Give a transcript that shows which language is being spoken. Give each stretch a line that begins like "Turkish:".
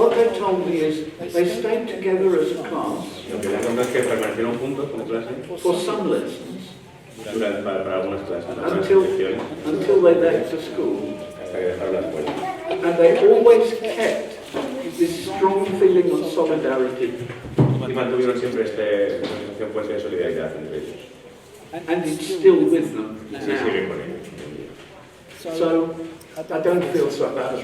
English: What they told me is they stayed together as a class
Spanish: Lo que me han contado es que permanecieron juntos como clase
English: for some lessons
Spanish: para algunas clases, para algunas secciones,
English: until they left the school.
Spanish: hasta que dejaron la escuela.
English: And they always kept this strong feeling of solidarity.
Spanish: Y mantuvieron siempre esta sensación fuerte de solidaridad entre ellos.
English: And it's still with them
Spanish: Y sí, siguen
English: now.
Spanish: con ellos.
English: So I don't feel so bad about